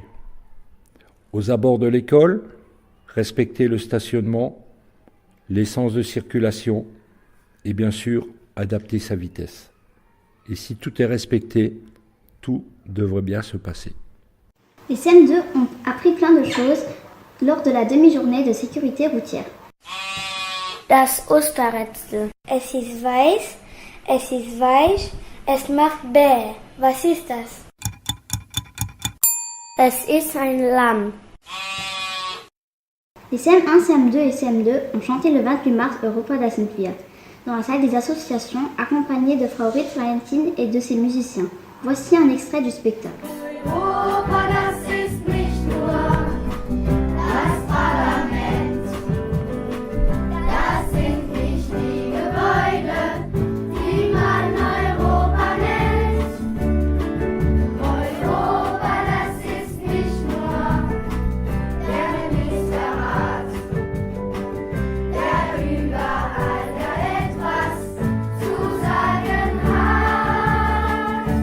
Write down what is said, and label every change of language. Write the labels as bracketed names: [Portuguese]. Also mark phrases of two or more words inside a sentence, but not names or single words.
[French] Aux abords de l'école, respecter le stationnement, les sens de circulation et bien sûr adapter sa vitesse. Et si tout est respecté, tout devrait bien se passer. Les CM2 ont appris plein de choses lors de la demi-journée de sécurité routière. [German] Das Osterrätsel. Es ist weiß, es ist weich, es macht bäh. Was ist das? Es ist ein Lamm. [French] Les CM1, CM2 et CM2 ont chanté le 28 mars Europa das sind wir dans la salle des associations accompagnés de Frau Ritz Valentin et de ses musiciens. Voici un extrait du spectacle. [German] Europa, das ist nicht nur das Parlament. Das sind nicht die Gebäude, die man Europa nennt. Europa, das ist nicht nur der Ministerrat, der überall etwas zu sagen hat.